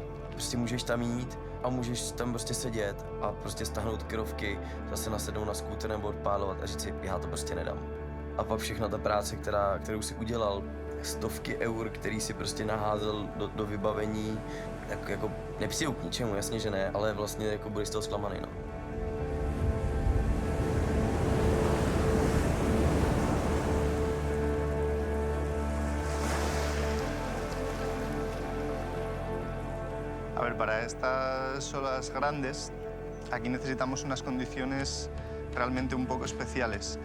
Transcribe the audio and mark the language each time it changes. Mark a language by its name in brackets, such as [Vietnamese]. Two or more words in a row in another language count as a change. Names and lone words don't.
[Czech] Prostě můžeš tam jít a můžeš tam prostě sedět a prostě stáhnout krovky, zase nasednout na skútr nebo odpálovat a říct si, já to prostě nedám. A pak všechna ta práce, kterou si udělal, stovky eur, který si prostě naházel do vybavení, tak jako nepřijdu k ničemu, jasně, že ne, ale vlastně jako budeš z toho zklamaný, no. [Spanish] A ver, para estas olas grandes, aquí necesitamos unas condiciones realmente un poco especiales.